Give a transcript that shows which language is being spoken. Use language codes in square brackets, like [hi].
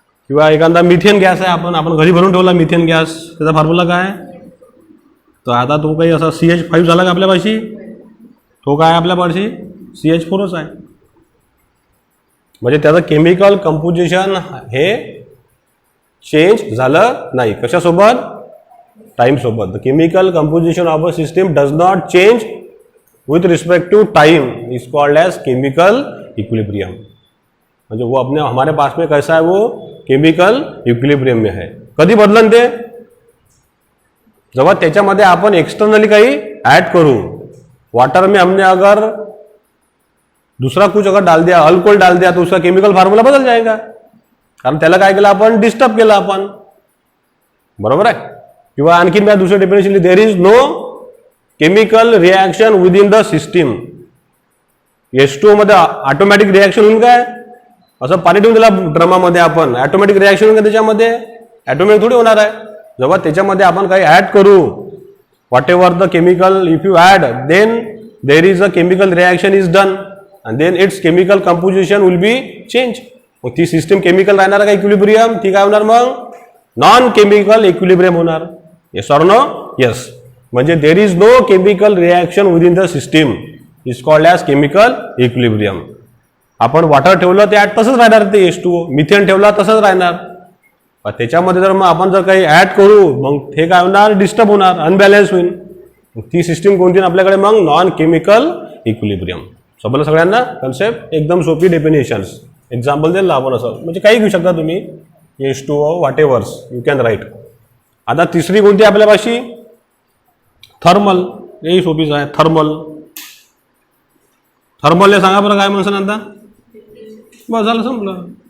[mr] किंवा एखादा methane gas आहे, आपण घरी भरून ठेवला मिथेन गॅस, त्याचा फॉर्म्युला काय? तर आता तो काही असा CH5 झाला का आपल्यापाशी? तो काय आपल्यापाशी? CH4च आहे. म्हणजे त्याचं केमिकल कंपोजिशन हे चेंज झालं नाही. कशासोबत? टाईमसोबत. [en] The chemical composition of a system does not change with respect to time is called as chemical equilibrium. [hi] म्हणजे वो अपने हमारे पास में कैसा है? वो केमिकल इक्विलिब्रियम में है. [mr] कधी बदलन ते? जेव्हा त्याच्यामध्ये आपण एक्सटर्नली काही ऐड करू. [hi] वाटर में हमने अगर दूसरा कुछ अगर डाल दिया, अल्कोहल डाल दिया, तो उसका केमिकल फार्मूला बदल जाएगा, [mr] कारण त्याला काय केलं आपण? डिस्टर्ब केलं आपण. बरोबर आहे. किंवा आणखीन मी दुसरं डेफिनेशन लिहिली, [en] There is no chemical reaction within the system. [mr] H2O मध्ये ऑटोमॅटिक रिॲक्शन होईल काय? असं पाणी ठेवून दिला ड्रमामध्ये आपण, ऑटोमॅटिक रिॲक्शन होईल का त्याच्यामध्ये? ऑटोमॅटिक थोडी होणार आहे. जेव्हा त्याच्यामध्ये आपण काही ऍड करू, [en] Whatever the chemical, if you add, then there is a chemical reaction is done and then its chemical composition will be change. [mr] मग ती सिस्टम केमिकल राहणार का इक्विलिब्रियम? ती काय होणार मग? नॉन केमिकल इक्विलिब्रियम होणार. [en] Yes or no? Yes. म्हणजे there is no chemical reaction within the system is called as chemical equilibrium. [mr] आपण वॉटर ठेवलं ते तसंच राहणार, ते H2O. मिथेन ठेवला तसंच राहणार. त्याच्यामध्ये जर मग आपण जर काही ऍड करू, मग ते काय होणार? डिस्टर्ब होणार, अनबॅलन्स होईल. ती सिस्टीम कोणती आपल्याकडे? मग नॉन केमिकल इक्विलिब्रियम. समजलं सगळ्यांना कन्सेप्ट? एकदम सोपी डेफिनेशन्स. एक्झाम्पल दिलं आपण असं, म्हणजे काही घेऊ शकता तुम्ही. H2O [en] Whatever you can write. [mr] आता तिसरी कोणती आपल्यापाशी? थर्मल. यही सोपीच आहे. थर्मल. थर्मल हे सांगा बरं काय म्हणसान आता. बस झालं संपलं.